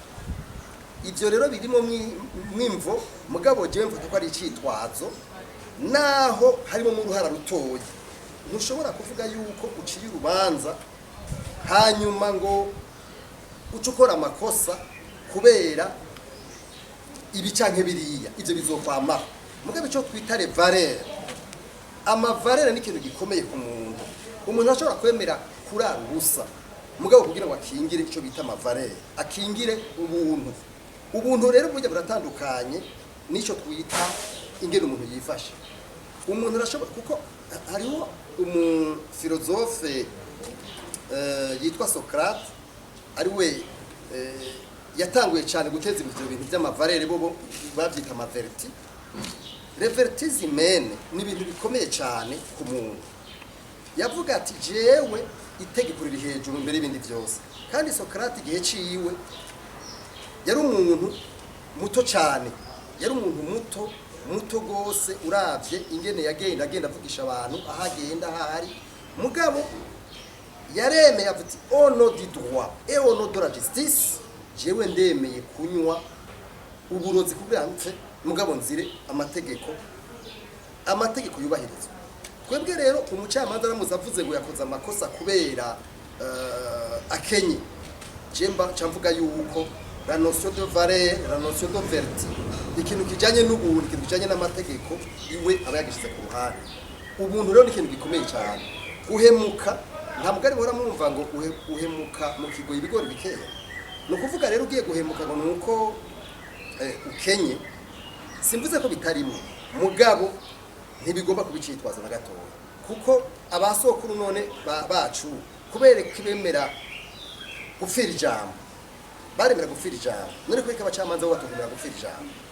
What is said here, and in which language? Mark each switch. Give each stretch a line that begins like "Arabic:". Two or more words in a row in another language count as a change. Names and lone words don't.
Rundi: Ivyo rero birimo mwimvo, mugabo jewe mvuga ko ari icitwazo, naho harimo mu ruhara rutoyi. Ntushobora kuvuga yuko uciye urubanza hanyuma ngo ucukora amakosa kubera ibi canke biriya, ivyo bizokwamaho. Mugabo ico twita
French: les valeurs,
Rundi: amavalere ni ikintu gikomeye ku muntu. Umuntu ashobora kwemera kurara ubusa, mugabo kugira ngo akingire ico bita amavalere, akingire ubuntu. Ubuntu rero burya buratandukanye nico twita ingene umuntu yifashe. Umuntu arashobora, kuko hariho umufilozofe yitwa Socrate, ari we yatanguye cyane guteza ibyo bintu by'amavalere, bo babyita amaverti.
French: Les vertus humaines
Rundi: ni ibintu bikomeye cyane ku muntu. Yavuga ati jewe itegeko riri hejuru mbere y'ibindi byose. Kandi Socrate igihe ciwe yari umuntu muto cyane, yari umuntu muto gose, uravye ingene agenda avugisha abantu ahagenda ahari. Mugabo yaremeye avuti
French: au nom du droit et au nom de la justice,
Rundi: jewe ndemeye kunywa uburozi kubwantse, mugabo nzire amategeko yubahirizwa. Twebwe rero umucamanza aramuza avuze ngo yakoze amakosa kubera akenye, jemba camvuga yuko
French: la notion de valeur, la notion de vertu,
Rundi: ikintu kijanye n'ubuntu, ikintu kijanye n'amategeko iwe aba yagishize ku ruhande. Ubuntu rero ni ikintu gikomeye cyane. Uhemuka nta mugari bora mwumva ngo uhemuka mu kigo ibigori bikeya. No kuvuga rero ugiye guhemuka ngo nuko ukenye, simvuze ko bitarimo, mugabo ntibigomba kubicitwaza na gatoya, kuko abasokuru none bacu kubera kibemera gufira ijambo, baremera gufira ijambo, none kweka abacamanza bo batugumira gufira ijambo.